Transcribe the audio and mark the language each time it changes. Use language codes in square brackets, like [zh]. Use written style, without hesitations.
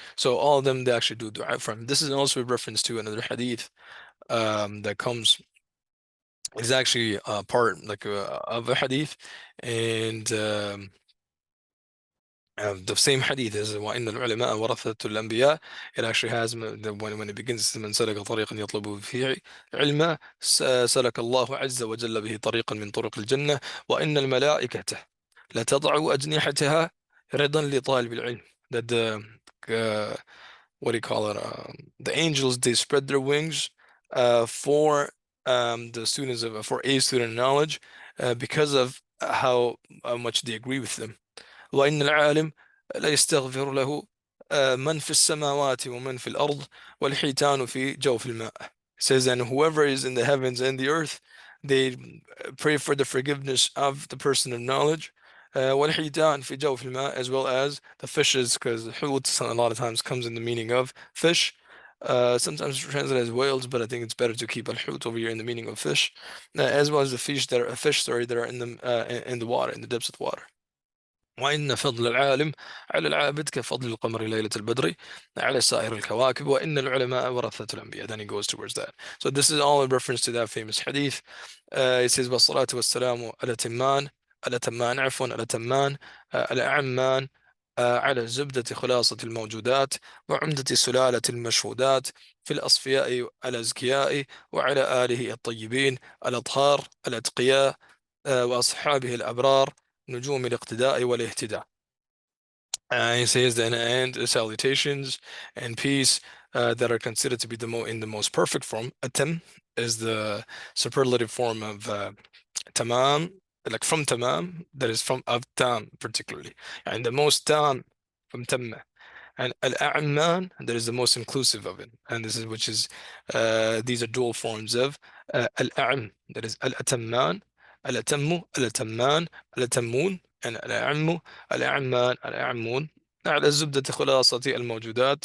[en] So all of them, they actually do dua from. This is also a reference to another hadith that comes, is actually part like of a hadith, and the same hadith is [ar] وَإِنَّ الْعُلَمَاءَ وَرَثَةُ الْأَنْبِيَاء. [en] It actually has when it begins, [ar] مَنْ سَلَكَ طَرِيقًا يَطْلُبُ فِيهِ عِلْمًا سَلَكَ اللَّهُ عَزَّ وَجَلَّ بِهِ طَرِيقًا مِنْ طُرُقِ الْجَنَّةِ وَإِنَّ الْمَلَائِكَةَ لَتَضَعُ أَجْنِحَتَهَا رِضًا لِطَالِبِ الْعِلْمِ. [en] That the what do you call it? The angels, they spread their wings for the students of, for a student of knowledge, because of how much they agree with them. [ar] وإن العالم لا يستغفر له من في السماوات ومن في الأرض والحيتان في جوف الماء. [en] It says, and whoever is in the heavens and the earth, they pray for the forgiveness of the person of knowledge. [ar] والحيتان في جوف الماء, [en] as well as the fishes, because حوت a lot of times comes in the meaning of fish. Sometimes translated as whales, but I think it's better to keep al-hut over here in the meaning of fish, as well as the fish that are fish, sorry, that are in the water, in the depths of water. [ar] وإن فضل العالم على العابد كفضل القمر ليلة البدر على سائر الكواكب وإن العلماء ورثة الأنبياء. [en] Then he goes towards that. So this is all in reference to that famous hadith. It says [ar] والصلاة والسلام على تمان على تمان عفوا على تمان على أعمان على زبدة خلاصة الموجودات وعمدة سلالة المشهودات في الأصفياء الأزكياء وعلى آله الطيبين الأطهار الأتقياء وأصحابه الأبرار نجوم الاقتداء والاهتداء. [en] He says then, and salutations and peace that are considered to be in the most perfect form. Atam is the superlative form of tamam, like from tamam, that is from of tam particularly, and the most tam from tamma. And al-a'man, that is the most inclusive of it, and this is which is these are dual forms of al-a'am, that is al-atamman, al-atammu, al-atamman, al-atammun, and al-a'ammu, al-a'amman, al-a'ammun. [ar] على زبدة خلاصة الموجودات.